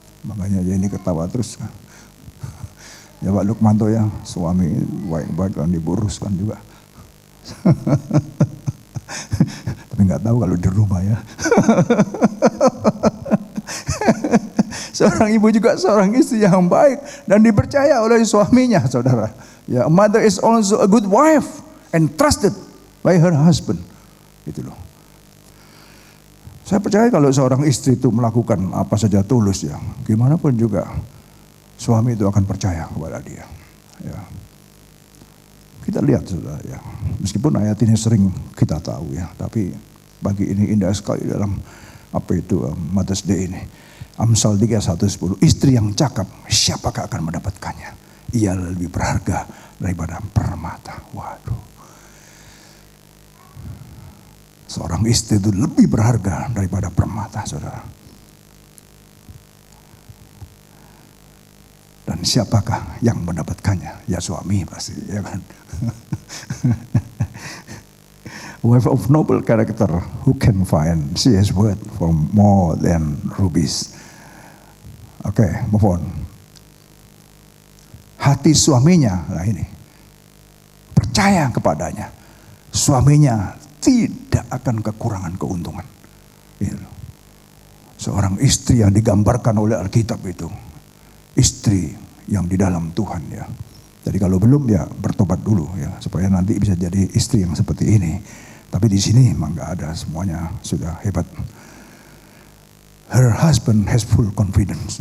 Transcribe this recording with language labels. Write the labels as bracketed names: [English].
[Indonesian] Makanya ya ini ketawa terus kan. Ya Pak Lukmanto ya, suami baik-baik kan, diburuskan juga. Tapi nggak tahu kalau di rumah ya. Seorang ibu juga seorang istri yang baik dan dipercaya oleh suaminya, saudara. [English] Ya, a mother is also a good wife and trusted by her husband. [Indonesian] Itu loh. Saya percaya kalau seorang istri itu melakukan apa saja tulus ya, gimana pun juga suami itu akan percaya kepada dia. Ya. Kita lihat saudara ya, meskipun ayat ini sering kita tahu ya, tapi bagi ini indah sekali dalam Mother's Day ini. Amsal 3:1-10, istri yang cakap siapakah akan mendapatkannya? Ia lebih berharga daripada permata. Waduh. Seorang istri itu lebih berharga daripada permata, saudara. Dan siapakah yang mendapatkannya? Ya suami pasti, ya kan? [English] Wife of noble character, who can find? She is worth for more than rubies. Oke, move on. [Indonesian] Hati suaminya, nah ini, percaya kepadanya. Suaminya tidak akan kekurangan keuntungan. Seorang istri yang digambarkan oleh Alkitab itu, istri yang di dalam Tuhan ya. Jadi kalau belum ya bertobat dulu ya, supaya nanti bisa jadi istri yang seperti ini. Tapi di sini memang nggak ada, semuanya sudah hebat. [English] Her husband has full confidence.